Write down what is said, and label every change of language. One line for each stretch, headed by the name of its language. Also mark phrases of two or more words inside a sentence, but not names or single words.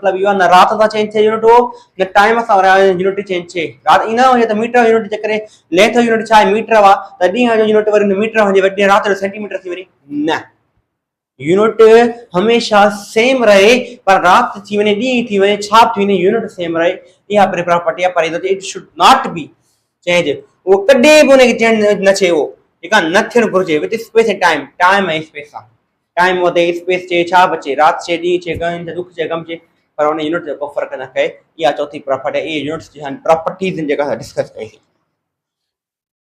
Sindhi: मतिलबु इहो आहे न राति सां चेंज थिए यूनिट उहो, न टाइम सां यूनिट चेंज थिए। राति ईअं न हुजे त मीटर यूनिट जे करे लेंथ यूनिट छा आहे मीटर आहे त ॾींहं जो यूनिट वरी मीटर हुजे वरी राति जो सेंटीमीटर थी वञे। न, यूनिट हमेशह सेम रहे पर राति थी वञे ॾींहुं थी वञे छा थी वञे यूनिट सेम रहे। इहा प्रॉपर्टी आहे। पर
English: it should not be change,
Sindhi: उहो कॾहिं बि उनखे चेंज न थिए। उहो ठीकु आहे, न थियणु घुरिजे
English: with space
Sindhi: ऐं टाइम। टाइम ऐं स्पेस आहे। टाइम वधे स्पेस चे छा बचे, राति चे ॾींहुं चे गहन चे दुख चे गम चे, पर उन यूनिट जो को फ़र्क़ु न करे। इहा चौथी प्रॉपर्टी। इहे यूनिट्स जी प्रॉपर्टीज़ जेका असां डिस्कस कईसीं।